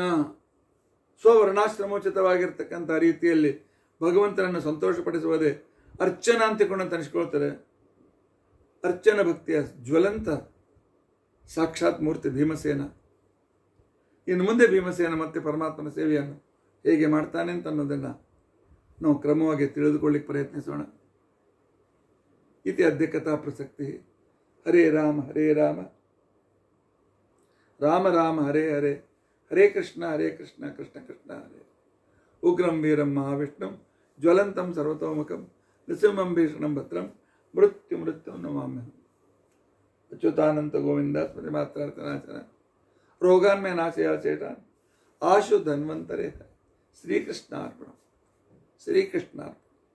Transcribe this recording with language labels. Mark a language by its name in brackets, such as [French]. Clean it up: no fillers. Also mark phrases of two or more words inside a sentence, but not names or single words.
[Kannada] ಸ್ವವರ್ಣಾಶ್ರಮೋಚಿತವಾಗಿರ್ತಕ್ಕಂಥ ರೀತಿಯಲ್ಲಿ ಭಗವಂತನನ್ನು ಸಂತೋಷಪಡಿಸುವುದೇ ಅರ್ಚನ ಅಂತಿಕೊಂಡು ಅನಿಸ್ಕೊಳ್ತಾರೆ. ಅರ್ಚನ ಭಕ್ತಿಯ ಜ್ವಲಂತ ಸಾಕ್ಷಾತ್ ಮೂರ್ತಿ ಭೀಮಸೇನ. ಇನ್ನು ಮುಂದೆ ಭೀಮಸೇನ ಮತ್ತೆ ಪರಮಾತ್ಮನ ಸೇವೆಯನ್ನು ಹೇಗೆ ಮಾಡ್ತಾನೆ ಅಂತ ಅನ್ನೋದನ್ನು ನಾವು ಕ್ರಮವಾಗಿ ತಿಳಿದುಕೊಳ್ಳಿಕ್ಕೆ ಪ್ರಯತ್ನಿಸೋಣ. [Sanskrit] ಇತಿ ಅದ್ಯ ಕಥಾ ಪ್ರಸಕ್ತಿ. ಹರೇ ರಾಮ ಹರೇ ರಾಮ ರಾಮ ರಾಮ ಹರೇ ಹರೇ ಹರೇ ಕೃಷ್ಣ ಕೃಷ್ಣ ಕೃಷ್ಣ ಹರೇ. ಉಗ್ರಂ ವೀರಂ ಮಹಾವಿಷ್ಣುಂ ಜ್ವಲಂತಂ ಸರ್ವತೋಮುಖಂ ನೃಸಿಂಹಂ ಭೀಷಣಂ ಭದ್ರಂ ಮೃತ್ಯು ನಮಾಮ್ಯಹಂ. ಅಚ್ಯುತಾನಂತ ಗೋವಿಂದ ಸ್ಮೃತಿ ಮಾತ್ರಾರ್ಥನಾಚನ ರೋಗಾನ್ಮಯ ನಾಶಯ ಚೇಟಾನ್ ಆಶು ಧನ್ವಂತರೇ. ಶ್ರೀಕೃಷ್ಣಾರ್ಪಣ ಶ್ರೀಕೃಷ್ಣಾರ್ಪಣ.